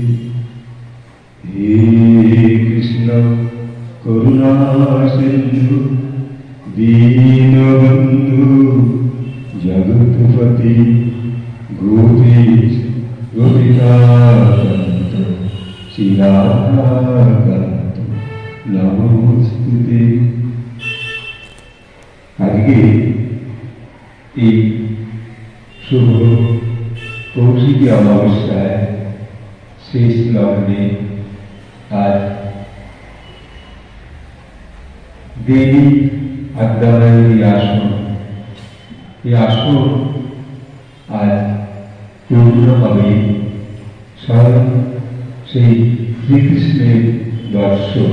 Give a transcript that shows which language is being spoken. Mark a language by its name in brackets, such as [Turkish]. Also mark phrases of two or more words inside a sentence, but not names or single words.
[Sanskrit] हे कृष्ण करुणा सिंधु दीनबंधु जगत्पति गोपीश गोपिकाकांत श्रीराधाकांत नमोस्तुते। [Bangla] আজকে এই শুভ কৌশিকী অমাবস্যায় শেষ লগ্নে আজ দেবী আদ্যাবায়ী আসন, এই আসন আজ পূর্ণ হবে স্বয়ং সেই শ্রীকৃষ্ণের দর্শন।